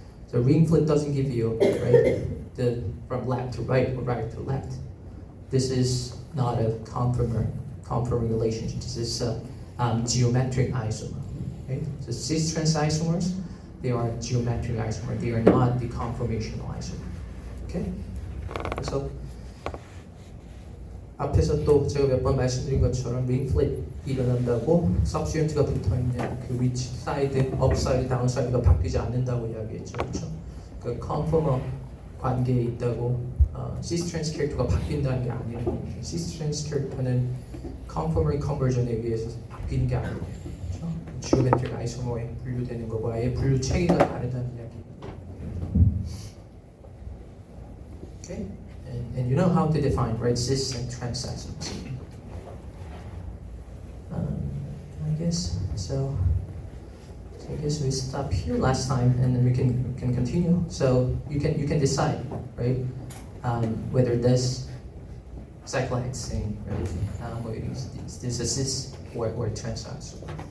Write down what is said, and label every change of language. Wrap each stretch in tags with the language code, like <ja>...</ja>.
<en>So ring flip doesn't give you, right, the from left to right or right to left. This is not a conformer relationship. This is a geometric isomer, right? So cis-trans isomers, they are geometric isomer. They are not the conformational isomer. Okay?</en> <ko>그래서 앞에서 또 제가 몇 번 말씀드린 것처럼 링 플립이 일어난다고 substituent가 붙어있는 그 위치 사이드, 업사이드, 다운사이드가 바뀌지 않는다고 이야기했죠. 그렇죠? 그 컨포머 관계에 있다고 시스-트랜스 캐릭터가 바뀐다는 게 아니에요. 시스-트랜스 캐릭터는 컨포머리 컨버전에 의해서 바뀌는 게 아니에요. 그렇죠? 지오메트릭 아이소머에 분류되는 거고 아예 분류 체계가 다르다는 이야기.</ko> <en>Okay? And you know how to define, right, cis and trans isomers. I guess so. I guess we stop here last time, and then we can continue. So you can decide, right, whether this cyclohexane, right, whether is this a cis or trans isomer.</en>